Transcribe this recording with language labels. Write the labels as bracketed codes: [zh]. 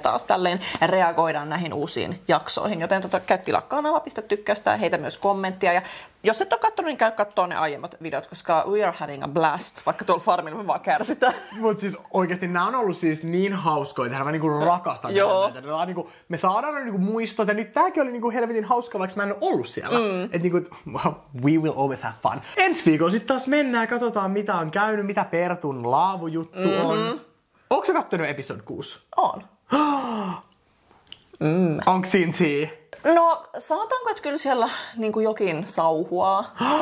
[fi] Me taas tälleen reagoidaan näihin uusiin jaksoihin. Joten käy tilaa kanava, pistä tykkäystä ja heitä myös kommenttia. Ja jos et ole katsonut, niin käy kattoo ne aiemmat videot, koska [en] we are having a blast, [fi] vaikka tuolla Farmilla me vaan kärsitään. Mut siis oikeesti nää on ollut siis niin hauskoja, mä niinku rakastan näitä. Niinku, me saadaan niinku muistot ja nyt tääkin oli niinku helvetin hauska, vaikka mä en ole ollut siellä. Et niinku, [en] we will always have fun. [fi] Ensi viikolla sit taas mennään ja katsotaan mitä on käynyt, mitä Pertun laavujuttu on. Onko sä kattonut episode 6? On. Onko siinä tea? No, sanotaanko, että kyllä siellä niin jokin sauhuaa.